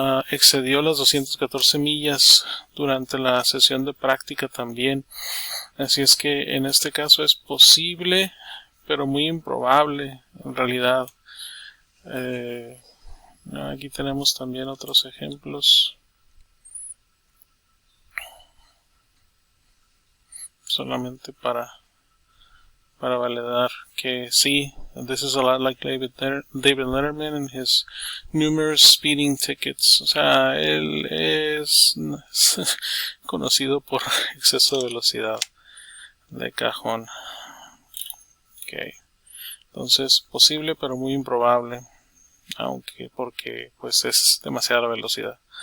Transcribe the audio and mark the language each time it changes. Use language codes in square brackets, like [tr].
[es] Excedió las 214 millas durante la sesión de práctica también. Así es que en este caso es posible, pero muy improbable en realidad. Aquí tenemos también otros ejemplos. Solamente para validar que sí, [en] this is a lot like David Letterman and his numerous speeding tickets. [es] O sea, él es conocido por exceso de velocidad de cajón. Entonces, posible pero muy improbable, porque pues es demasiada la velocidad.